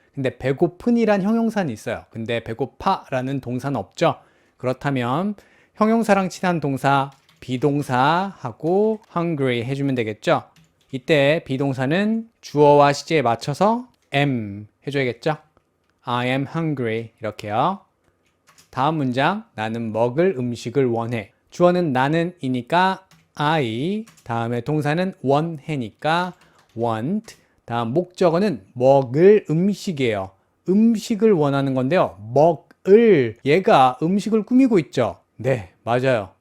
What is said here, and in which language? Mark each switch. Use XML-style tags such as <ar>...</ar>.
<ko>근데 배고픈이란 형용사는 있어요. 근데 배고파라는 동사는 없죠. 그렇다면 형용사랑 친한 동사 비동사하고 hungry 해주면 되겠죠. 이때 비동사는 주어와 시제에 맞춰서 am 해줘야겠죠.</ko> <en>I am hungry</en> <ko>이렇게요. 다음 문장 나는 먹을 음식을 원해. 주어는 나는이니까 I 다음에 동사는 원해니까 want 다음 목적어는 먹을 음식이에요. 음식을 원하는 건데요. 먹을 얘가 음식을 꾸미고 있죠. 네, 맞아요.</ko>